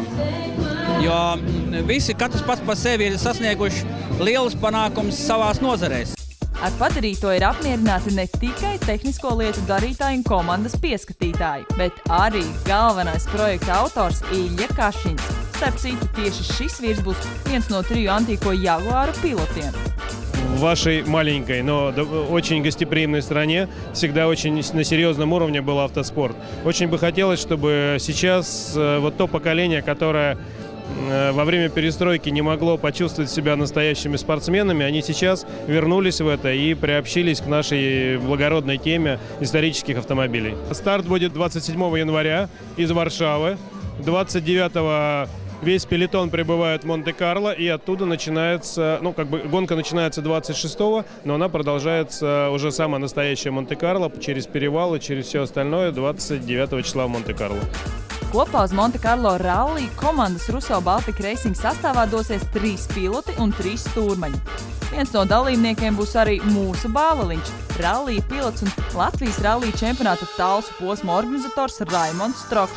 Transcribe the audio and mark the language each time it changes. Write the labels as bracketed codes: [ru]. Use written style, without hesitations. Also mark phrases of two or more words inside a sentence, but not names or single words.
[lv] Jo visi, katrs pats par sevi ir sasnieguši lielus panākumus savās nozarēs. Ar padarīto ir apmierināti ne tikai tehnisko lietu darītāji un komandas pieskatītāji, bet arī galvenais projekta autors Ilja Kašins. Starp citu, tieši šis vīrs būs viens no 3 antīko Jaguāru pilotiem. [ru] В вашей маленькой, но очень гостеприимной стране всегда очень на серьезном уровне был автоспорт. Очень бы хотелось, чтобы сейчас вот то поколение, которое во время перестройки не могло почувствовать себя настоящими спортсменами, они сейчас вернулись в это и приобщились к нашей благородной теме исторических автомобилей. Старт будет 27 января из Варшавы, 29 весь пелетон прибывает в Монте-Карло, и оттуда начинается, гонка начинается 26-го, но она продолжается уже самая настоящая Монте-Карло через перевалы, через все остальное 29 числа в Монте-Карло. [lv] Kopā uz Monte-Karlo rallija komandas Russo Baltic Racing sastāvā dosies 3 piloti un 3 stūrmaņi. Viens no dalībniekiem būs arī mūsu Bāveliņš, rallija pilots un Latvijas rallija čempionāta talsu posma organizators Raimonds Strokšs.